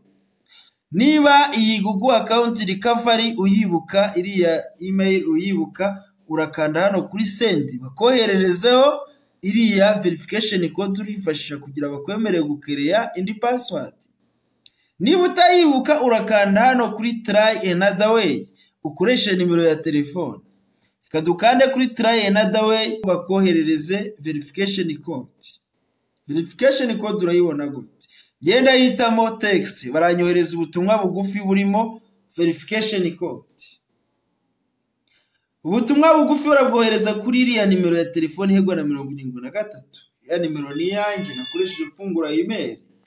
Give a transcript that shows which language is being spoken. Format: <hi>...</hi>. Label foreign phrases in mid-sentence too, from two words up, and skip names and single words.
<rw>Niba iyi</rw> <en>Google account recovery</en> <rw>uyibuka, iriya email uyibuka, urakanda hano kuri send bakohererezeho iriya</rw> <en>verification code</en> <rw>urifashisha kugira bakwemerere gukereya indi password. Niba utayibuka urakanda hano kuri</rw> <en>try another way,</en> <rw>ukoresha nimero ya telefone. Kadukande kuri</rw> <en>try another way</en> <rw>bakoherereze</rw> <en>verification code. Verification code</en> <rw>urayibona gute? Genda hitamo text, baranyohereza ubutumwa bugufi burimo</rw> <en>verification code.</en> <rw>Ubutumwa bugufi urabwohereza kuri iriya nimero ya telefone hegwa na 73. Ya nimero ni yanjye nakoresheje mfungura email.</rw>